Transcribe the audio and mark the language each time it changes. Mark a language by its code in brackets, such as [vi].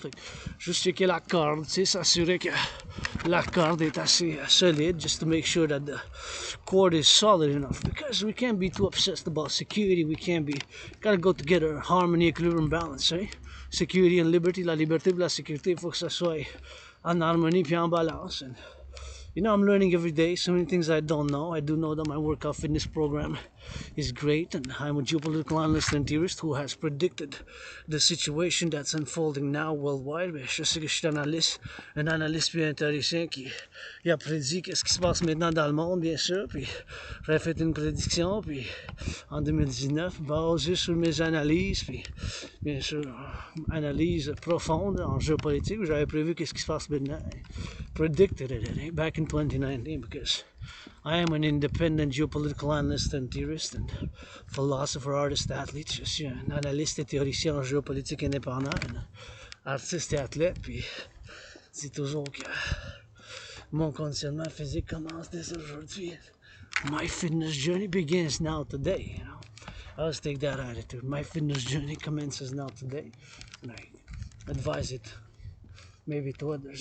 [fr] Fait que juste checker la corde, tu sais, s'assurer que la corde est assez solide, [en] just to make sure that the cord is solid enough, because we can't be too obsessed about security, we can't be, gotta go together, harmony, equilibrium, balance, eh? Security and liberty, [fr] la liberté et la sécurité, il faut que ça soit en harmonie puis en balance. [en] And, you know, I'm learning every day so many things I don't know. I do know that my workout fitness program is great, and I'm a geopolitical analyst and theorist who has predicted the situation that's unfolding now worldwide. [fr] Mais je sais que je suis un analyste puis un théoricien qui a prédit qu'est-ce qui se passe maintenant dans le monde, bien sûr. Puis j'ai fait une prédiction, puis en 2019, basée sur mes analyses, puis bien sûr, analyse profonde en géopolitique, où j'avais prévu qu'est-ce qui se passe maintenant. [en] Predicted it back in 2019, because I am an independent geopolitical analyst and theorist and philosopher, artist, athlete. [fr] Je suis un analyste et théoricien en géopolitique indépendant, un artiste et athlète, puis c'est toujours que mon conditionnement physique commence dès aujourd'hui. [en] My fitness journey begins now today, you know. I always take that attitude. My fitness journey commences now today, and I advise it maybe to others.